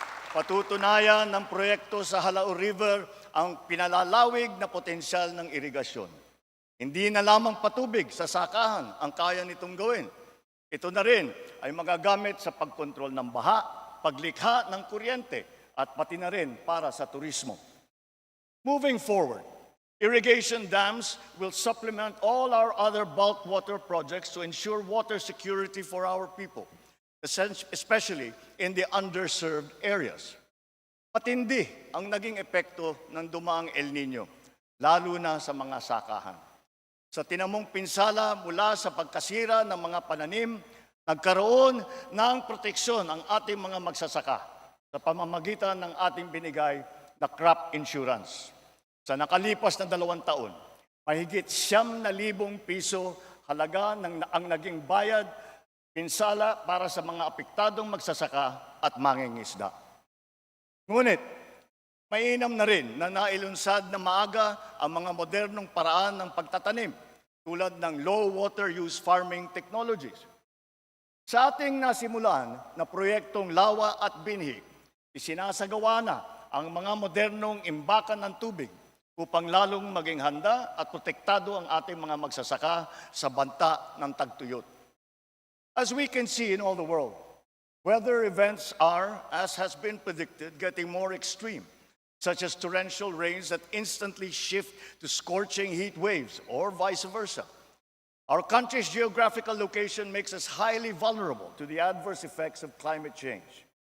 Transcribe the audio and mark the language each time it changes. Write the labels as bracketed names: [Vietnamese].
[Filipino] Patutunayan ng proyekto sa Halaur River ang pinalalawig na potensyal ng irigasyon. Hindi na lamang patubig sa sakahan ang kaya nitong gawin. Ito na rin ay magagamit sa pagkontrol ng baha, paglikha ng kuryente, at pati na rin para sa turismo. [English] Moving forward, irrigation dams will supplement all our other bulk water projects to ensure water security for our people, especially in the underserved areas. [Filipino] Matindi ang naging epekto ng dumaang El Nino, lalo na sa mga sakahan. Sa tinamong pinsala mula sa pagkasira ng mga pananim, nagkaroon ng proteksyon ang ating mga magsasaka sa pamamagitan ng ating binigay na crop insurance. Sa nakalipas na 2 taon, mahigit 9,000 piso halaga ang naging bayad pinsala para sa mga apektadong magsasaka at mangingisda. Ngunit, mainam na rin na nailunsad na maaga ang mga modernong paraan ng pagtatanim tulad ng low water use farming technologies. Sa ating nasimulan na proyektong Lawa at Binhi, isinasagawa na ang mga modernong imbakan ng tubig upang lalong maging handa at protektado ang ating mga magsasaka sa banta ng tagtuyot. [English] As we can see in all the world, weather events are, as has been predicted, getting more extreme, such as torrential rains that instantly shift to scorching heat waves or vice versa. Our country's geographical location makes us highly vulnerable to the adverse effects of climate change.